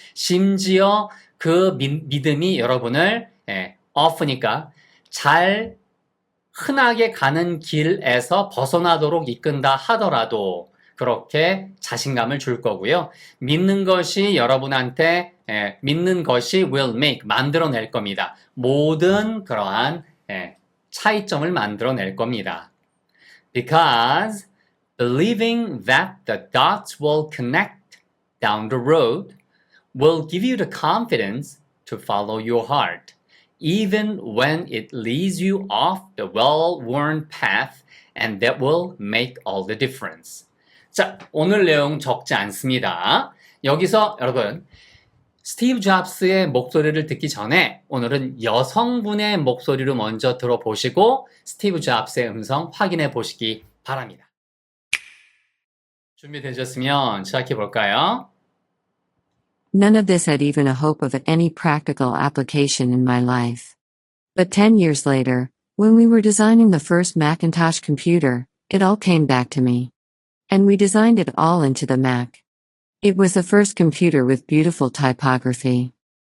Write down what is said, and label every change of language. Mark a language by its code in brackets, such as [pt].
[ko] 심지어 그 믿음이 여러분을, off니까 잘 흔하게 가는 길에서 벗어나도록 이끈다 하더라도, 그렇게 자신감을 줄 거고요. 믿는 것이 여러분한테, 믿는 것이 [en] will make, [ko] 만들어낼 겁니다. 모든 그러한, 차이점을 만들어낼 겁니다. [en] Because believing that the dots will connect down the road will give you the confidence to follow your heart, even when it leads you off the well-worn path, and that will make all the difference. [ko] 자, 오늘 내용 적지 않습니다. 여기서 여러분, 스티브 잡스의 목소리를 듣기 전에 오늘은 여성분의 목소리로 먼저 들어보시고 스티브 잡스의 음성 확인해 보시기 바랍니다. 준비되셨으면 시작해 볼까요? [en] None of this had even a hope of any practical application in my life. But 10 years later, when we were designing the first Macintosh computer, it all came back to me. And we designed it all into the Mac. It was the first computer with beautiful typography.